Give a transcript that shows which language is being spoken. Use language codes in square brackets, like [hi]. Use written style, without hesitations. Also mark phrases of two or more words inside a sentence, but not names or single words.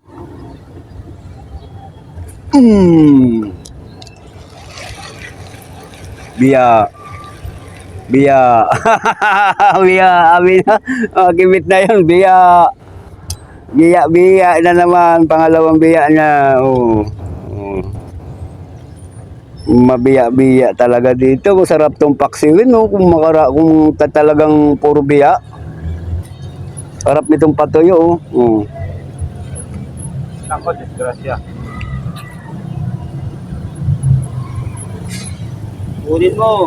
[tl] Biya! Biya. Biya. Amin na. Kimit na yun. Biya. Biya. Biya na naman. Pangalawang biya niya. Oh. Oh. Mabiya-biya talaga dito. Masarap tong paksiwin. No? Kung talagang puro biya. Sarap nitong patuyo. Oh. Ako, disgrasya. Ulit mo.